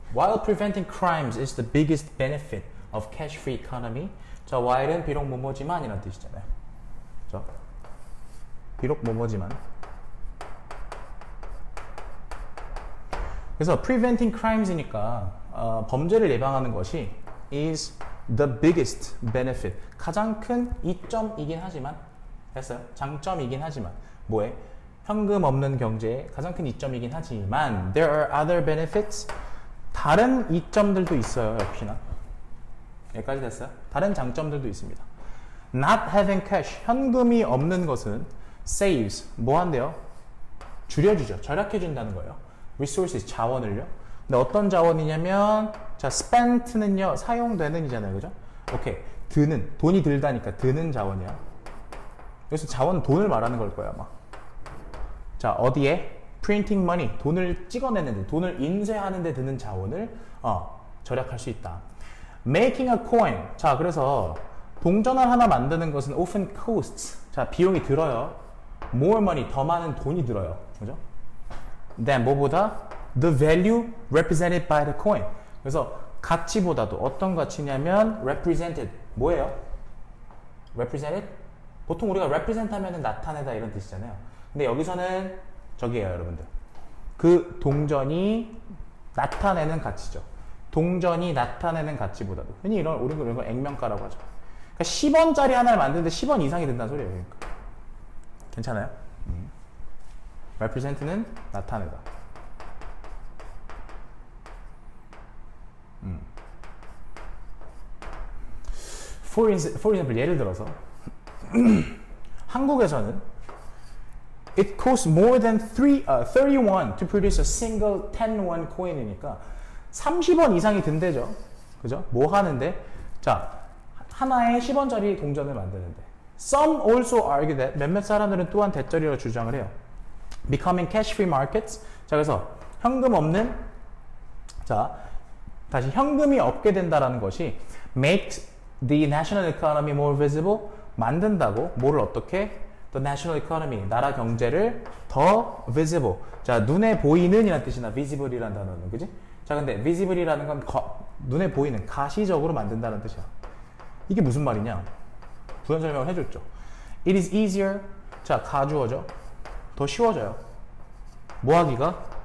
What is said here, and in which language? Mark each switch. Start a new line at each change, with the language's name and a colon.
English: While preventing crimes is the biggest benefit of cash-free economy.
Korean: 자, while은 비록 뭐뭐지만 이란 뜻이잖아요. 자, 비록 뭐뭐지만. 그래서 preventing crimes이니까 범죄를 예방하는 것이 is the biggest benefit. 가장 큰 이점이긴 하지만 됐어요. 장점이긴 하지만 뭐에? 현금 없는 경제의 가장 큰 이점이긴 하지만
English: there are other benefits.
Korean: 다른 이점들도 있어요. 역시나. 여기까지 됐어요? 다른 장점들도 있습니다.
English: Not having cash.
Korean: 현금이 없는 것은 saves. 뭐 한대요? 줄여주죠. 절약해준다는 거예요. resources. 자원을요. 근데 어떤 자원이냐면 자, spent는요. 사용되는 이잖아요. 그죠? 오케이. 드는. 돈이 들다니까 드는 자원이야. 그래서 자원은 돈을 말하는 걸 거야 아마. 자, 어디에?
English: printing money.
Korean: 돈을 찍어내는데, 돈을 인쇄하는 데 드는 자원을 절약할 수 있다.
English: making a coin.
Korean: 자, 그래서 동전을 하나 만드는 것은
English: often costs.
Korean: 자, 비용이 들어요.
English: more money.
Korean: 더 많은 돈이 들어요. 그죠? then 뭐보다?
English: the value represented by the coin.
Korean: 그래서 가치보다도 어떤 가치냐면 represented. 뭐예요? represented? 보통 우리가 represent 하면은 나타내다 이런 뜻이잖아요. 근데 여기서는 저기예요, 여러분들. 그 동전이 나타내는 가치죠. 동전이 나타내는 가치보다도. 흔히 우리는 이걸 액면가라고 하죠. 그러니까 10원짜리 하나를 만드는데 10원 이상이 든다는 소리예요. 그러니까. 괜찮아요? represent는 나타내다.
English: For example,
Korean: 예를 들어서 한국에서는
English: it costs more than 31 to produce a single 10won coin이니까
Korean: 30원 이상이 든대죠. 그죠? 뭐 하는데? 자, 하나의 10원짜리 동전을 만드는데.
English: Some also argue that
Korean: 몇몇 사람들은 또한 대절이라고 주장을 해요.
English: Becoming cash-free markets.
Korean: 자, 그래서 현금 없는 자, 다시 현금이 없게 된다라는 것이
English: makes the national economy more visible.
Korean: 만든다고 뭐를 어떻게?
English: The national economy,
Korean: 나라 경제를 더 visible. 자, 눈에 보이는 이라는 뜻이나 visible이라는 단어는, 그지? 자, 근데 visible이라는 건 눈에 보이는, 가시적으로 만든다는 뜻이야. 이게 무슨 말이냐? 부연 설명을 해줬죠.
English: It is easier.
Korean: 자, 가주어죠. 더 쉬워져요. 뭐 하기가?